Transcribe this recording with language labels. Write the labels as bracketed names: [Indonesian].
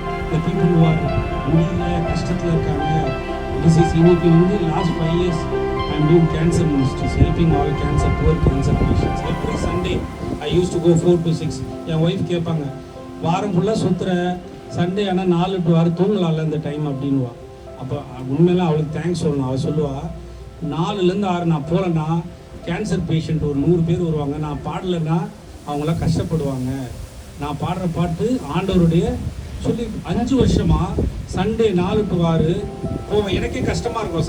[Tamil] இந்த people [English] who are [Tamil] முடியல கஷ்டத்தில் இருக்காங்க. இன்னைக்கு வந்து [English] Last 5 years I am doing cancer ministries, helping all cancer, poor cancer patients. Every Sunday I used to go 4 to 6. [Tamil] N wife கேட்பாங்க, வாரம் ஃபுல்லாக சுற்றுற சண்டே ஆனால் 4 to 6 தூங்கலாம்ல இந்த டைம் அப்படின்வா. அப்போ உண்மையெல்லாம் அவளுக்கு தேங்க்ஸ் சொல்லணும். அவள் சொல்லுவா 4லேருந்து 6 நான் போகிறேன்னா கேன்சர் பேஷண்ட் ஒரு 100 பேர் வருவாங்க. நான் பாடலைன்னா அவங்களாம் கஷ்டப்படுவாங்க. நான் பாடுற பாட்டு ஆண்டவருடைய சொல்லி 5 வருஷமாக சண்டே 4 to 6 போவேன். எனக்கே கஷ்டமாக இருக்கும்.